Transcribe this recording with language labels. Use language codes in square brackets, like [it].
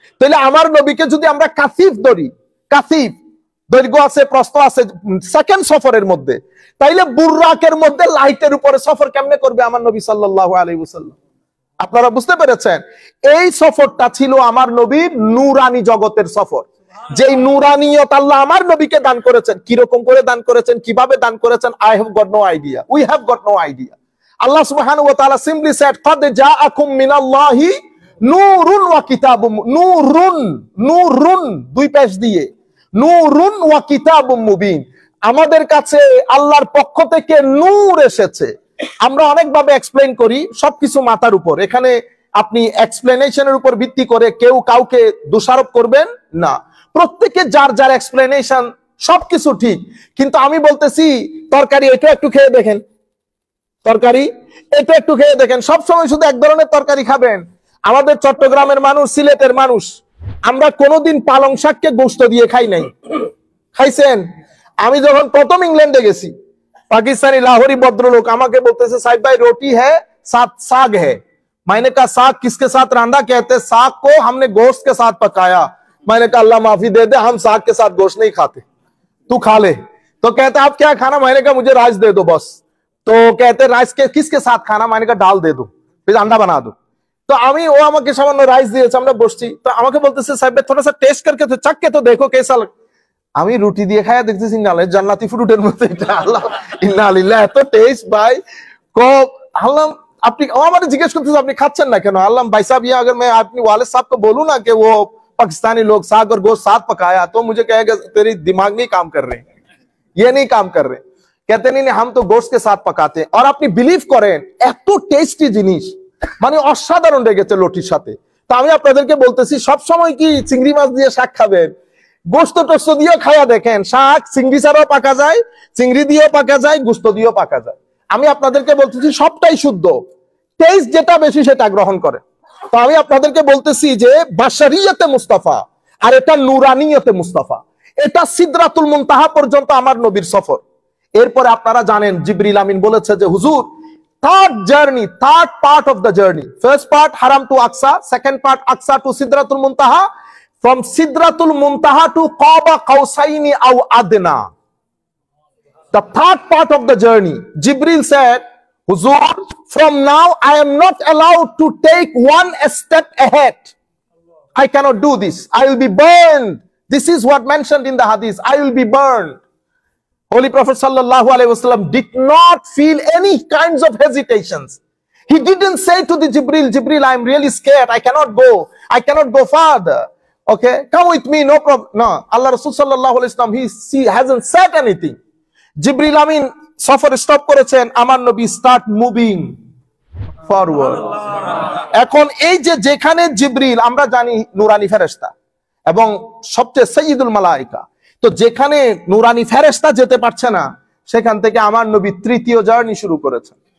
[bn] তাহলে আমার নবীকে যদি আমরা কাসিফ ধরি, কাসিফ দৈর্ঘ্য আছে, প্রস্থ আছে, সেকেন্ড সফরের মধ্যে, তাইলে বুররাকের মধ্যে লাইটের উপরে সফর কেমনে করবে আমার নবী সাল্লাল্লাহু আলাইহি ওয়াসাল্লাম? আপনারা বুঝতে পেরেছেন? এই সফরটা ছিল আমার নবীর নূরানি জগতের সফর, যেই নূরানিয়ত আল্লাহ আমার নবীকে দান করেছেন। কিরকম করে দান করেছেন, কিভাবে দান করেছেন? [en] I have got no idea. We have got no idea. Allah subhanahu wa ta'ala simply said, [ar] قَدْ جَاءَكُمْ مِنَ اللَّهِ [bn] নূরুন ওয়া কিতাবুম, নূরুন, নূরুন দুই পেশ দিয়ে, [ar] নূরুন ওয়া কিতাবুম মুবিন, [bn] আমাদের কাছে আল্লাহর পক্ষ থেকে নূর এসেছে। আমরা অনেকভাবে এক্সপ্লেইন করি, সবকিছু মাথার উপর। এখানে আপনি এক্সপ্লেনেশনের উপর ভিত্তি করে কেউ কাউকে দোষারোপ করবেন না, প্রত্যেকে যার যার এক্সপ্লেনেশন সবকিছু ঠিক। কিন্তু আমি বলতেছি তরকারি এটা একটু খেয়ে দেখেন, তরকারি এটা একটু খেয়ে দেখেন। সবসময় শুধু এক ধরনের তরকারি খাবেন? আমাদের চট্টগ্রামের মানুষ, সিলেটের মানুষ, আমরা কোনোদিন পালং শাককে গোশত দিয়ে খাই নাই। খাইছেন? আমি যখন প্রথম ইংল্যান্ডে গেছি, পাকিস্তানি লাহোরি ভদ্রলোক আমাকে বলতেছে সাহেব ভাই [hi] रोटी है साथ साग है। मैंने कहा साग किसके साथ रांधा? कहते साग को हमने गोश्त के साथ पकाया। मैंने कहा अल्लाह माफी दे दे, हम साग के साथ गोश्त नहीं खाते, तू खा ले। तो कहते आप क्या खाना? मैंने कहा मुझे राइस दे दो बस। तो कहते राइस के किसके साथ खाना? मैंने कहा दाल दे दो, फिर अंडा बना दो। [bn] तो আমি ও আমাকে সামান্য রাইস দিয়েছে, আমরা বসছি, তো আমাকে বলতেছে সাহেব [hi] थोड़ा सा टेस्ट करके तो चख के तो देखो कैसा लग। [bn] আমি রুটি দিয়ে খায়া দেখতেছি না জান্নাতি ফ্রুটের মতো এটা। আল্লাহ ইন্না লিল্লাহ, এত টেস্ট ভাই। আল্লাহ আপনি ও আমাকে জিজ্ঞেস করতেছে আপনি খাচ্ছেন না কেন? [hi] আল্লাহ भाई साहब ये अगर मैं अपनी वालिद साहब को बोलूं ना कि वो पाकिस्तानी लोग साग और गोश्त साथ पकाया तो मुझे कहेगा तेरी दिमाग नहीं काम कर रहे, ये नहीं काम कर रहे। कहते नहीं हम तो गोश्त के साथ पकाते हैं। [bn] और আপনি বিলিভ করেন এত টেস্টি জিনিস, মানে অসাধারণ লেগেছে লটির সাথে। তো আমি আপনাদেরকে বলতেছি সব সময় কি চিংড়ি মাছ দিয়ে শাক খাবেন? গোশত টোস্ত দিয়েও খাওয়া দেখেন, শাক চিংড়ি ছাড়াও পাকা যায়, চিংড়ি দিয়েও পাকা যায়, গোশত দিয়েও পাকা যায়। আমি আপনাদেরকে বলতেছি সবটাই শুদ্ধ, টেস্ট যেটা বেশি সেটা গ্রহণ করে। তো আমি আপনাদেরকে বলতেছি যে বাশারিয়তে মুস্তাফা আর এটা নুরানিয়তে মুস্তাফা, এটা সিদরাতুল মুনতাহা পর্যন্ত আমার নবীর সফর। এরপরে আপনারা জানেন জিবরিল আমিন বলেছে যে হুজুর third journey, [en] third part of the journey, [bn] first part হারাম two Aqsa, second part Aqsa two Sidratul Muntaha, [en] from Sidratul Muntaha to Qaba Qausaini aw Adna. The third part of the journey, Jibril said, Huzur, from now I am not allowed to take one step ahead. I cannot do this. I will be burned. This is what mentioned in the hadith. I will be burned. Holy Prophet sallallahu alaihi wasallam did not feel any kinds of hesitations. He didn't say to the Jibril, I am really scared. I cannot go. I cannot go farther. Okay, come with me, no problem. No, Allah Rasul sallallahu alaihi wasallam, he hasn't said anything. [bn] Jibril Amin সফর stop করেছেন, আমার নবী [en] Start moving forward. [bn] এখন এই যে যেখানে জিবরিল আমরা জানি নুরানি ফেরেশতা এবং সবচেয়ে সাইয়্যিদুল মালায়েকা, তো যেখানে নুরানি ফেরেশতা যেতে পারছে না সেখান থেকে আমার নবী তৃতীয় জার্নি শুরু করেছেন।